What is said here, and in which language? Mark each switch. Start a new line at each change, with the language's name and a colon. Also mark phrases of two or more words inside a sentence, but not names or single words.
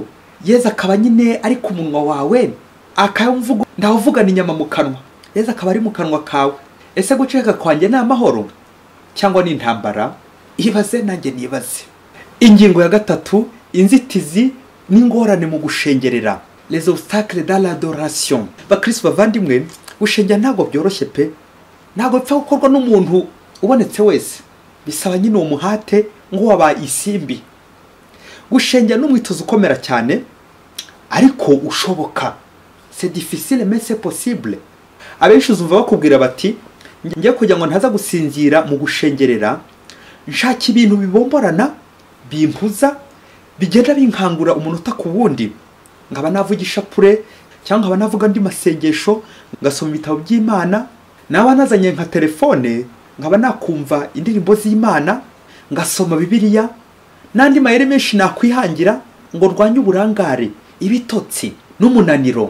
Kinyarwanda: Yezu akaba nyine ari ku munwa wawe, akayumvuga ndawuvugana inyama mu kanwa, Yezu akaba ari mu kanwa kawe. Ese guceka kwanjye ni amahoro cyangwa ni intambara? Ibaze nanjye nibaze. Ingingo ya gatatu, inzitizi n'ingorane mu gushengerera,
French: les obstacles dans l'adoration.
Kinyarwanda: Bakristo bavandimwe, gushengera ntabwo byoroshye pe, ntabwo bipfa gukorwa n'umuntu ubonetse wese, bisaba nyine umuhate ngo wabaye isimbi. gushengera n'umwitozo ukomera cyane ariko ushoboka.
French: C'est difficile mais c'est possible.
Kinyarwanda: Abenshi uzumva bakubwira bati ngiye kugira ngo ntaza gusinzira mu gushengerera, nshaka ibintu bibomborana bimpuza bigenda binkangura umunota ku wundi, nkaba navugisha pure cyangwa nkaba navuga andi masengesho, ngasoma ibitabo by'Imana, naba nazanye nka telefone nkaba nakumva indirimbo z'Imana, ngasoma Bibiliya n'andi mayere menshi nakwihangira ngo rwanye uburangare, ibitotsi n'umunaniro.